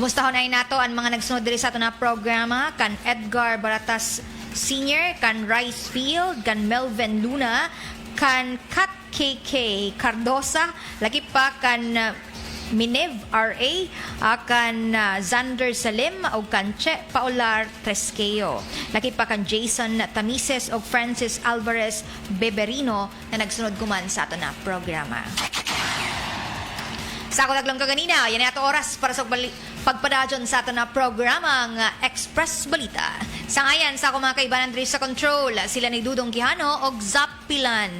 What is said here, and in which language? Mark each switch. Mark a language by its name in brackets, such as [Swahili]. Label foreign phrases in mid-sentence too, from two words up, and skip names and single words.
[Hiligaynon] Kumusta na nato ang mga nagsunod diri sa ato na programa kan Edgar Baratas Sr., kan Rice Field, kan Melvin Luna, kan Kat KK Cardosa, lagi pa kan Minev RA, kan Zander Salim o kan Che Paular Tresqueo. Lagi pa kan Jason Tamises o Francis Alvarez Beberino na nagsunod kuman sa ato na programa. Sa ako lang kaganina, yan ato oras para sa pagpadadyon sa ato na programang Express Balita. Sa ngayon, sa ako mga kaibanan diri sa control, sila ni Dudong Quijano o Zapilan.